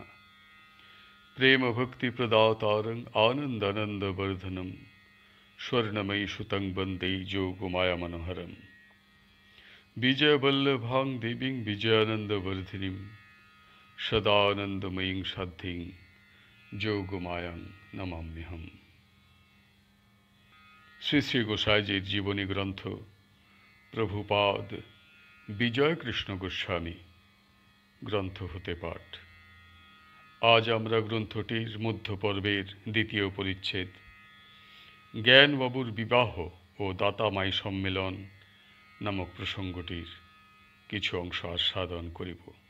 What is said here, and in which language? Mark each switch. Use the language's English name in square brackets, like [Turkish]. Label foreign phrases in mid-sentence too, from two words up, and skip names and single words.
[Sanskrit] प्रेम भक्ति प्रदातारं आनंद वर्धनम स्वर्णमयी सुतं वंदे जोगमाया मनोहरम विजय वल्लभां देवीं विजयानंद वर्धिनीं सदानंदमयीं साध्यीं जोगमायां नमाम्यहम्। [Bangla] শ্রী শ্রী গোসাইজির জীবনী গ্রন্থ প্রভুপাদ বিজয় কৃষ্ণ গোস্বামী গ্রন্থ হতে পাঠ। আজ আমরা গ্রন্থটির মধ্য পর্বের দ্বিতীয় পরিচ্ছেদ জ্ঞানবাবুর বিবাহ ও দাতামাই সম্মেলন নামক প্রসঙ্গটির কিছু অংশ আস্বাদন করিব।